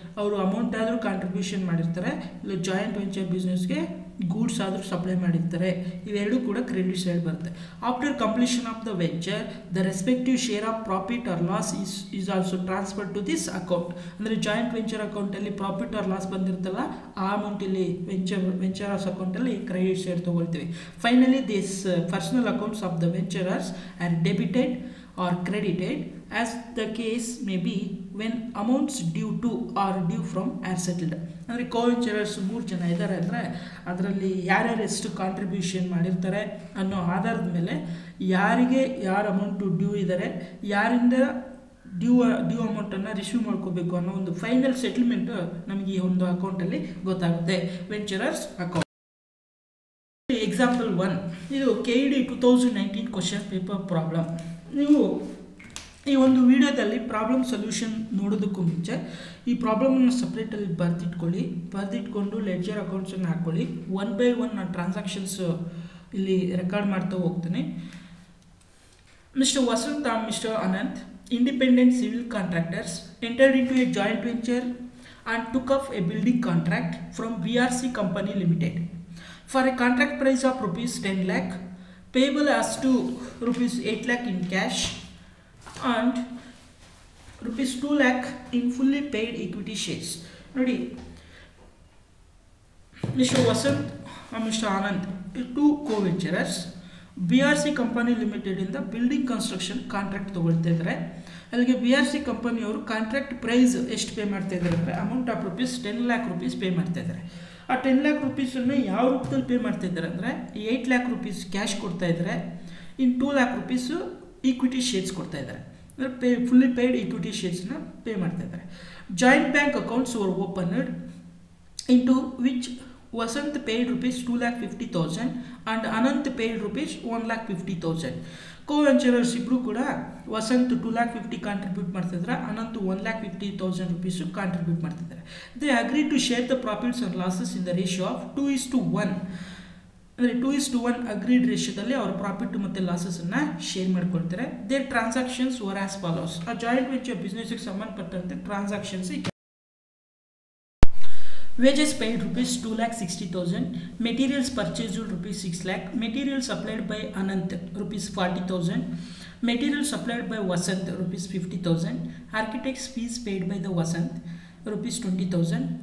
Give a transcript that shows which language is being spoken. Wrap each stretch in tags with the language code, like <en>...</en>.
<kn>ಅವರು ಅಮೌಂಟ್ ಆದರೂ ಕಾಂಟ್ರಿಬ್ಯೂಷನ್ ಮಾಡಿರ್ತಾರೆ, ಇಲ್ಲ ಜಾಯಿಂಟ್ ವೆಂಚರ್ ಬಿಸ್ನೆಸ್ಗೆ ಗೂಡ್ಸ್ ಆದರೂ ಸಪ್ಲೈ ಮಾಡಿರ್ತಾರೆ, ಇವೆರಡೂ ಕೂಡ ಕ್ರೆಡಿಟ್ ಸೈಡ್ ಬರುತ್ತೆ.</kn> <en>After completion of the venture the respective share of profit or loss is also transfer to this account.</en> <kn>ಅಂದರೆ ಜಾಯಿಂಟ್ ವೆಂಚರ್ ಅಕೌಂಟಲ್ಲಿ ಪ್ರಾಫಿಟ್ ಆರ್ ಲಾಸ್ ಬಂದಿರ್ತಲ್ಲ ಆ ಅಮೌಂಟ್ ಇಲ್ಲಿ ವೆಂಚರರ್ಸ್ ಅಕೌಂಟಲ್ಲಿ ಕ್ರೆಡಿಟ್ ಸೈಡ್ ತೊಗೊಳ್ತೀವಿ.</kn> <en>Finally this personal accounts of the venturers are debited or credited as the case may be when amounts due to or due from are settled.</en> <kn>ಅಂದರೆ ಕೋವೆಂಚರರ್ಸ್ 3 ಜನ ಇದ್ದಾರೆ ಅಂದರೆ ಅದರಲ್ಲಿ ಯಾರ್ಯಾರು ಎಷ್ಟು ಕಾಂಟ್ರಿಬ್ಯೂಷನ್ ಮಾಡಿರ್ತಾರೆ ಅನ್ನೋ ಆಧಾರದ ಮೇಲೆ ಯಾರಿಗೆ ಯಾರು ಅಮೌಂಟು ಡ್ಯೂ ಇದ್ದಾರೆ, ಯಾರಿಂದ ಡ್ಯೂ ಅಮೌಂಟನ್ನು ರಿಸೀವ್ ಮಾಡ್ಕೋಬೇಕು ಅನ್ನೋ ಒಂದು ಫೈನಲ್ ಸೆಟಲ್ಮೆಂಟು ನಮಗೆ ಈ ಒಂದು ಅಕೌಂಟಲ್ಲಿ ಗೊತ್ತಾಗುತ್ತೆ, ವೆಂಚರರ್ಸ್ ಅಕೌಂಟ್. ಎಕ್ಸಾಂಪಲ್ 1, ಇದು KED 2019 ಕ್ವಶನ್ ಪೇಪರ್ ಪ್ರಾಬ್ಲಮ್. ನೀವು ಈ ಒಂದು ವಿಡಿಯೋದಲ್ಲಿ ಪ್ರಾಬ್ಲಮ್ ಸೊಲ್ಯೂಷನ್ ನೋಡೋದಕ್ಕೂ ಮುಂಚೆ ಈ ಪ್ರಾಬ್ಲಮನ್ನು ಸಪ್ರೇಟಲ್ಲಿ ಬರೆದಿಟ್ಕೊಂಡು ಲೆಡ್ಜರ್ ಅಕೌಂಟ್ಸನ್ನು ಹಾಕ್ಕೊಳ್ಳಿ. 1 by 1 ನಾನು ಟ್ರಾನ್ಸಾಕ್ಷನ್ಸ್ ಇಲ್ಲಿ ರೆಕಾರ್ಡ್ ಮಾಡ್ತಾ ಹೋಗ್ತೀನಿ.</kn> <en>Mister Vasant and Mr. Anant, independent civil contractors, entered into a joint venture and took up a building contract from BRC Company Limited for a contract price of rupees 10 lakh, payable as to rupees 8 lakh in cash and rupees 2 lakh in fully paid equity shares. ನೋಡಿ, mister Vasant and Mr. Anand, 2 co-venturers,</en> <kn>BRC company ಲಿಮಿಟೆಡಿಂದ building construction contract ತೊಗೊಳ್ತಾ ಇದ್ದಾರೆ. ಅಲ್ಲಿಗೆ BRC ಕಂಪನಿಯವರು contract price ಎಷ್ಟು pay ಮಾಡ್ತಾ ಇದ್ದಾರೆ ಅಂದರೆ amount of rupees 10 lakh rupees pay ಮಾಡ್ತಾ ಇದ್ದಾರೆ. ಆ 10 lakh rupeesನ್ನು ಯಾವ ರೂಪದಲ್ಲಿ ಪೇ ಮಾಡ್ತಾ ಇದ್ದಾರೆ ಅಂದರೆ 8 lakh rupees ಕ್ಯಾಶ್ ಕೊಡ್ತಾ ಇದ್ದಾರೆ, ಇನ್ನು 2 lakh rupees ಈಕ್ವಿಟಿ ಶೇರ್ಸ್ ಕೊಡ್ತಾ ಇದ್ದಾರೆ. ಅಂದರೆ ಫುಲ್ಲಿ ಪೇಯ್ಡ್ ಈಕ್ವಿಟಿ ಶೇರ್ಸ್ನ ಪೇ ಮಾಡ್ತಾ ಇದ್ದಾರೆ.</kn> <en>Joint bank accounts were opened into which Vasant paid rupees 2,50,000 and Anant paid rupees 1,50,000.</en> <kn>Co-venturers ಇಬ್ಬರು ಕೂಡ ವಸಂತ್ 2,50,000 ಕಾಂಟ್ರಿಬ್ಯೂಟ್ ಮಾಡ್ತಿದ್ದಾರೆ, ಅನಂತ್ 1,50,000 rupees ಕಾಂಟ್ರಿಬ್ಯೂಟ್ ಮಾಡ್ತಿದ್ದಾರೆ.</kn> <en>They agree to share the profits or losses in the ratio of 2:1.</en> <kn>ಅಂದರೆ 2:1 agreed ರೇಷಿಯೋದಲ್ಲಿ ಅವ್ರ profit ಮತ್ತು ಲಾಸಸನ್ನು share ಮಾಡ್ಕೊಳ್ತಾರೆ.</kn> <en>Their transactions were as follows.</en> <kn>ಆ joint venture ಬಿಸ್ನೆಸ್ಗೆ ಸಂಬಂಧಪಟ್ಟಂತೆ</kn> <en>Transactions wages paid rupees 2,60,000, materials purchased rupees 6 lakh, materials supplied by Anant rupees 40,000, materials supplied by Vasant rupees 50,000, architects fees paid by the Vasant rupees 20,000.</en>